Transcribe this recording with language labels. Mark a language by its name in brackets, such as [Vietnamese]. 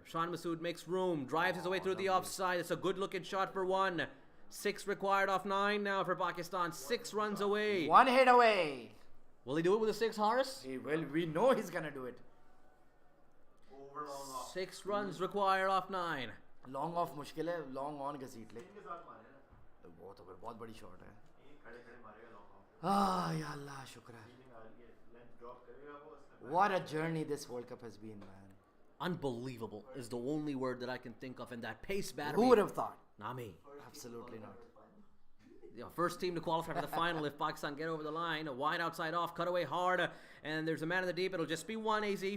[English] Shan Masood makes room, drives his way through the offside. It's a good looking shot for 1. 6 required off 9 now for Pakistan. 6 runs away. 1 hit away. Will he do it with a 6, Harris? Well, we know he's gonna do it. 6 runs required off 9. [Hindi] Long off मुश्किल है. Long on घसीट ले. वो तो फिर बहुत बड़ी shot है. या अल्लाह शुक्र है. [English] What a journey this World Cup has been, man. Unbelievable is the only word that I can think of in that pace battery. Who would have thought? Not me. Absolutely not. First team to qualify for the final if Pakistan get over the line. A wide outside off, cutaway hard, and there's a man in the deep. It'll just be 1 AZ.